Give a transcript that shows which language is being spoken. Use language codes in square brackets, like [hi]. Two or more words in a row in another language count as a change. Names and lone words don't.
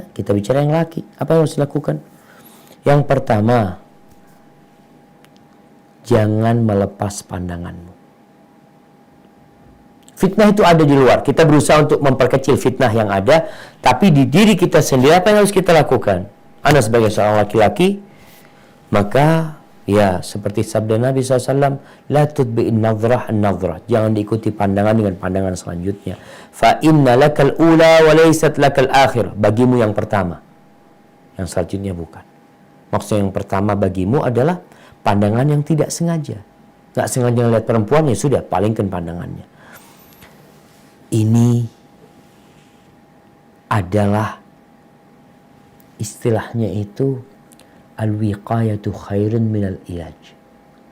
[id] Kita bicara yang laki, apa yang harus dilakukan? Yang pertama, jangan melepas pandanganmu. Fitnah itu ada di luar. Kita berusaha untuk memperkecil fitnah yang ada. Tapi di diri kita sendiri, apa yang harus kita lakukan? Anda sebagai seorang laki-laki, maka ya seperti sabda Nabi SAW, [ar] لا تتبع النظرة النظرة. [id] Jangan diikuti pandangan dengan pandangan selanjutnya. [ar] فإن لك الأولى وليست لك الآخرة. [id] Bagimu yang pertama, yang selanjutnya bukan. Maksudnya yang pertama bagimu adalah pandangan yang tidak sengaja. Nggak sengaja melihat perempuan, ya sudah, palingkan pandangannya. Ini adalah istilahnya itu [ar] الوقاية خير من العلاج.